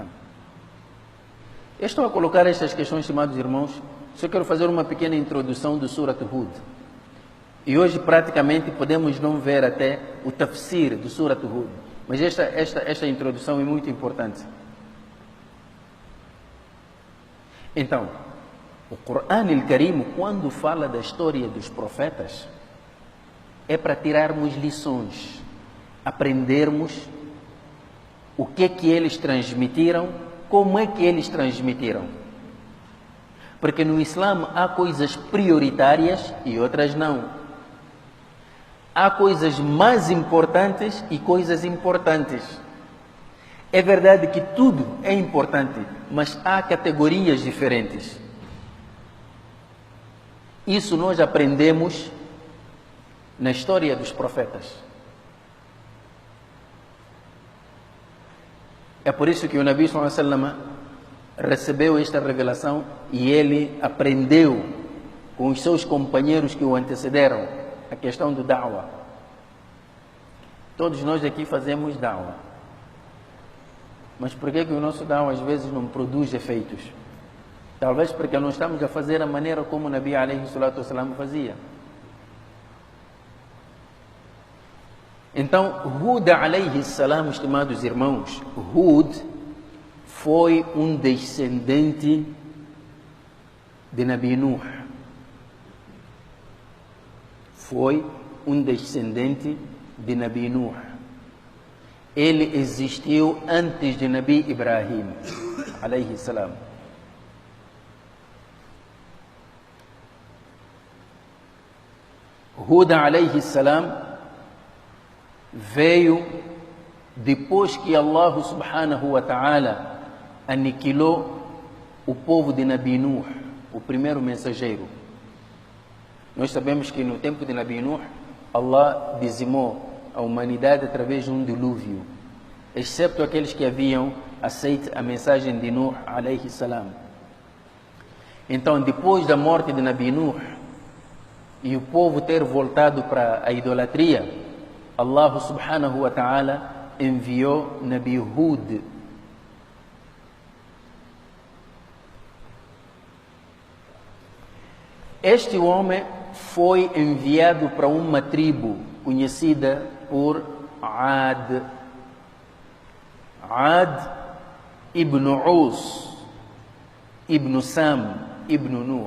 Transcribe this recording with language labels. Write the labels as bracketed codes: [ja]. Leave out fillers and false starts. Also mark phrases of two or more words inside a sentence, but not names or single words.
[pt] Eu estou a colocar estas questões, estimados irmãos, só quero fazer uma pequena introdução do Surat Hud. E hoje praticamente podemos não ver até o tafsir do Surat Hud. Mas esta introdução é muito importante. Então, o [ar] القرآن الكريم, [pt] quando fala da história dos profetas, é para tirarmos lições, aprendermos o que é que eles transmitiram, como é que eles transmitiram. Porque no Islã há coisas prioritárias e outras não. Há coisas mais importantes e coisas importantes. É verdade que tudo é importante, mas há categorias diferentes. Isso nós aprendemos na história dos profetas. É por isso que o [ar] نبي صلى الله عليه وسلم [pt] recebeu esta revelação e ele aprendeu com os seus companheiros que o antecederam a questão do da'wa. Todos nós aqui fazemos da'wa. Mas por que o nosso da'wa às vezes não produz efeitos? Talvez porque não estamos a fazer a maneira como o [ar] نبي عليه الصلاة والسلام [pt] fazia. Então, [ar] هود عليه السلام, [pt] estimados irmãos, Hud foi um descendente de Nabi Nuh. Foi um descendente de Nabi Nuh. Ele existiu antes de Nabi Ibrahim [ar] عليه السلام. هود عليه السلام [pt] veio depois que [ar] الله سبحانه وتعالى [pt] aniquilou o povo de Nabi Nuh, o primeiro mensageiro. Nós sabemos que no tempo de Nabi Nuh, Allah dizimou a humanidade através de um dilúvio, exceto aqueles que haviam aceito a mensagem de Nuh [ar] عليه السلام. [pt] Então, depois da morte de Nabi Nuh e o povo ter voltado para a idolatria, [ar] الله سبحانه وتعالى [pt] enviou Nabi Hud. Este homem foi enviado para uma tribo conhecida por Ad. Ad ibn Us, ibn Sam, ibn Nuh.